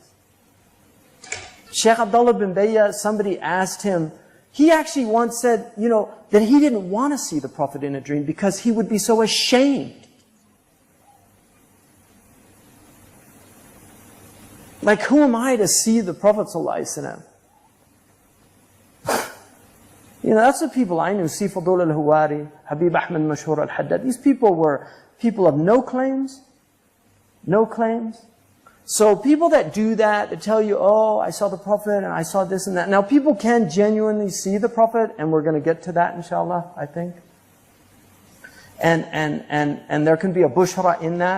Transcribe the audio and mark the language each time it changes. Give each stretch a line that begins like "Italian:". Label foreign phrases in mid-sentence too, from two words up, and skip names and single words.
English: Sheikh Abdullah bin Bayya, somebody asked him, he actually once said, that he didn't want to see the Prophet in a dream because he would be so ashamed. Like, who am I to see the Prophet ﷺ? That's the people I knew. Sifadul al-Huwari, Habib Ahmed Mashhur al-Haddad. These people were people of no claims. No claims. So people that do that, that tell you, oh, I saw the Prophet and I saw this and that. Now people can genuinely see the Prophet, and we're going to get to that inshallah, I think. And there can be a bushra in that.